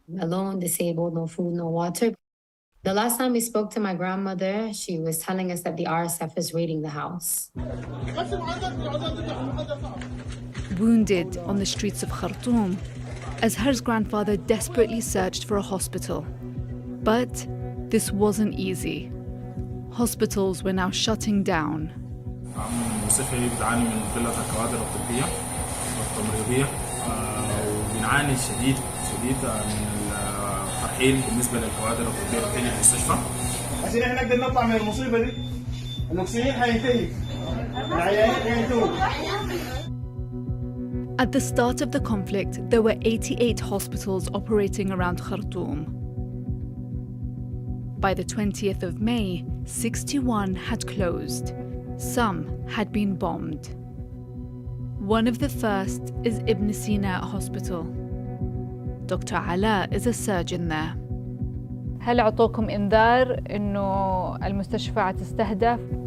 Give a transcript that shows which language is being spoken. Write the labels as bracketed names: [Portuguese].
[English] Alone, disabled, no food, no water. The last time we spoke to my grandmother, she was telling us that the RSF is raiding the house. Wounded on the streets of Khartoum, Azhar's grandfather desperately searched for a hospital. But this wasn't easy. Hospitals were now shutting down. [Arabic] المستشفى بتعاني من قلة الكوادر الطبية والتمريضية وبنعاني شديد من الترحيل بالنسبة للكوادر الطبية بتاعت المستشفى. عشان احنا نقدر نطلع من المصيبة دي [English] At the start of the conflict, there were 88 hospitals operating around Khartoum. By the 20th of May, 61 had closed. Some had been bombed. One of the first is Ibn Sina Hospital. Dr. Ala is a surgeon there. [Arabic] هل عطوكم إنذار إنه المستشفى تستهدف؟